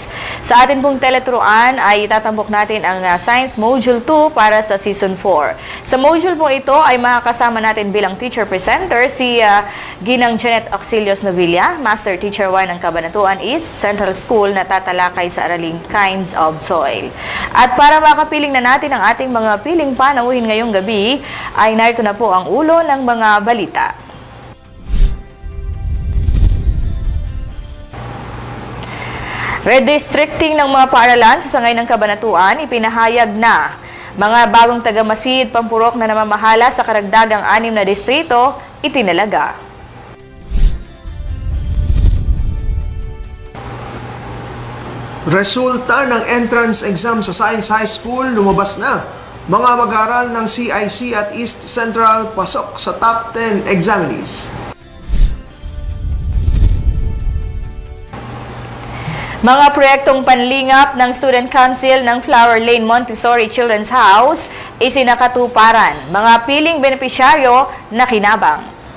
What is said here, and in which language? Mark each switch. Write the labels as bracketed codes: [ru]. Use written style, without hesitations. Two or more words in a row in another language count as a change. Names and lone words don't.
[tl] Sa atin pong teleturuan ay itatampok natin ang Science Module 2 para sa Season 4. Sa module po ito ay makakasama natin bilang teacher presenter si Ginang Janet Auxilios Novilla, Master Teacher 1 ng Cabanatuan East Central School na tatalakay sa araling [en] kinds of soil. [tl] At para makapiling na natin ang ating mga piling panauhin ngayong gabi, ay narito na po ang ulo ng mga balita. Redistricting ng mga paaralan sa sangay ng Cabanatuan, ipinahayag na mga bagong taga-Masid, Pampurok na namamahala sa karagdagang 6 na distrito, itinalaga. Resulta ng entrance exam sa Science High School lumabas na. Mga mag-aaral ng CIC at East Central pasok sa top 10 examinees. Mga proyektong panlingap ng Student Council ng Flower Lane Montessori Children's House isinakatuparan. Mga piling benepisyaryo na kinabang.